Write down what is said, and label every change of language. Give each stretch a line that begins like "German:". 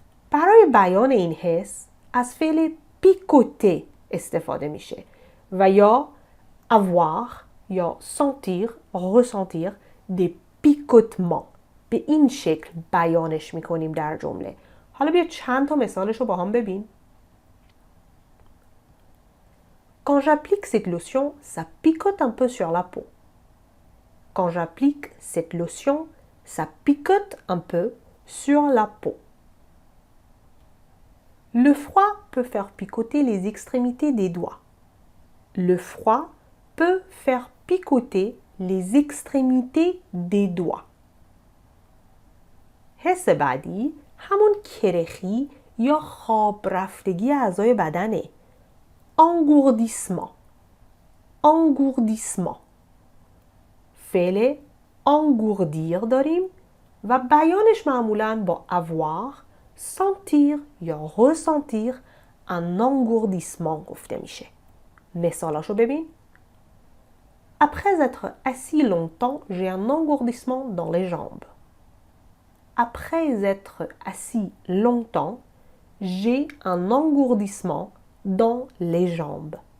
Persian: برای بیان این حس از فعل پیکوته استفاده میشه و یا avoir یا
French: sentir, ressentir des picotements.
Persian: به این شکل بیانش میکنیم در جمله. حالا بیا چند تا مثالش رو با هم ببین.
French: Quand j'applique cette lotion, ça picote un peu sur la peau. Quand j'applique cette lotion, ça picote un peu sur la peau. Le froid peut faire picoter les extrémités des doigts. Le froid peut faire picoter les extrémités des doigts.
Persian: حس بعدی همون کرخی یا خواب رفتگی اعضای بدنه.
French: engourdissement، engourdissement.
Persian: فعل engourdir داریم و بیانش معمولاً با avoir, sentir یا
French: ressentir un engourdissement
Persian: گفته میشه. مثالاشو ببین.
French: Après être assis longtemps, j'ai un engourdissement dans les jambes. Après être assis longtemps, j'ai un engourdissement dans les jambes.